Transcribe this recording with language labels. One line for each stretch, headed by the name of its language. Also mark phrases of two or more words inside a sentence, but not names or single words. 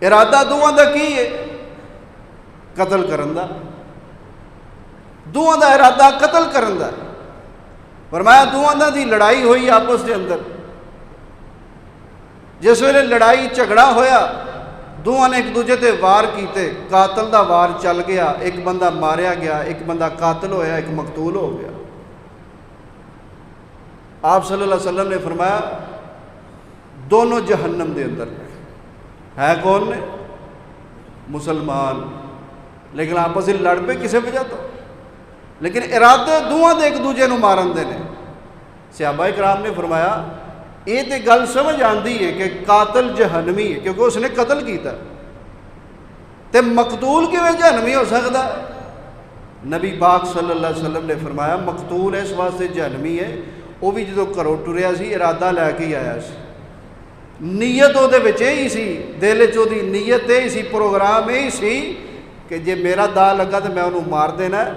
Punjabi: ارادہ دونوں دا کی ہے؟ قتل کرن دا، دونوں دا ارادہ قتل کرن دا۔ فرمایا دونوں دا دی لڑائی ہوئی آپس کے اندر، جس ویلے لڑائی جھگڑا ہویا دونوں نے ایک دوجے تے وار کیتے، قاتل دا وار چل گیا، ایک بندہ ماریا گیا، ایک بندہ قاتل ہویا، ایک مقتول ہو گیا۔ آپ
Arabic: صلی اللہ علیہ وسلم
Punjabi: نے فرمایا دونوں جہنم دے اندر ہے کون نے؟ مسلمان، لیکن آپس میں لڑ پے کسی وجہ تو، لیکن ارادے دونوں دے ایک دوجے نو مارن دے نے۔ صحابہ کرام نے فرمایا یہ تو گل سمجھ آندی ہے کہ قاتل جہنمی ہے کیونکہ اس نے قتل کیتا، تے مقتول کیویں جہنمی ہو سکتا ہے؟ نبی پاک
Arabic: صلی اللہ علیہ وسلم
Punjabi: نے فرمایا مقتول اس واسطے جہنمی ہے، وہ بھی جدو گھروں ٹریا سی ارادہ لے کے ہی آیا سی، نیت وہ یہی سی، دل چ دی نیت یہی سی، پروگرام یہی سی کہ جے میرا دا لگا تو میں انہوں مار دینا ہے۔